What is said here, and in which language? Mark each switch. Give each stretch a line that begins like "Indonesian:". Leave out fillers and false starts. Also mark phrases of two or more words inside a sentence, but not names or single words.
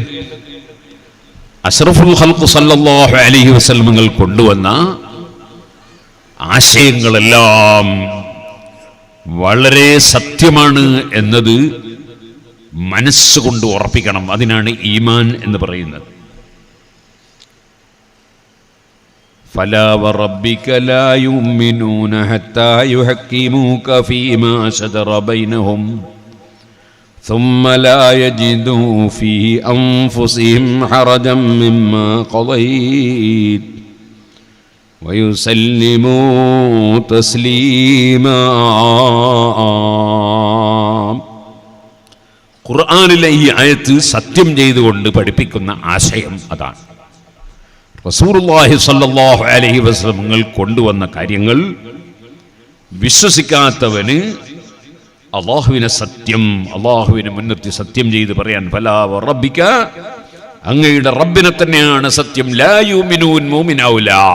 Arabic: أشرف الخلق صلى الله عليه وسلم
Malayalam: കൊണ്ടുവന്ന ആശയങ്ങളെല്ലാം വളരെ സത്യമാണ് എന്നത് മനസ്സുകൊണ്ട് ഉറപ്പിക്കണം. അതിനാണ് ഈമാൻ എന്ന് പറയുന്നത്.
Arabic: فلا وربك لا يؤمنون حتى يحكموك فيما شجر بينهم ثم لا يجدوا في أنفسهم حرجا مما قضيت ويسلموا تسليما.
Malayalam: ഖുർആനിലെ ഈ ആയത്ത് സത്യം ചെയ്തുകൊണ്ട് പഠിപ്പിക്കുന്ന ആശയം അതാണ്.
Arabic: رسول الله صلى الله عليه وسلم
Malayalam: കൊണ്ടുവന്ന കാര്യങ്ങൾ വിശ്വസിക്കാത്തവന് അള്ളാഹുവിനെ സത്യം, അള്ളാഹുവിനെ മുൻനിർത്തി സത്യം ചെയ്ത് പറയാൻ
Arabic: فلا وربك,
Malayalam: അങ്ങയുടെ റബ്ബിനെ തന്നെയാണ് സത്യം,
Arabic: لا يؤمنون,
Malayalam: മുഅ്മിനാവൂല.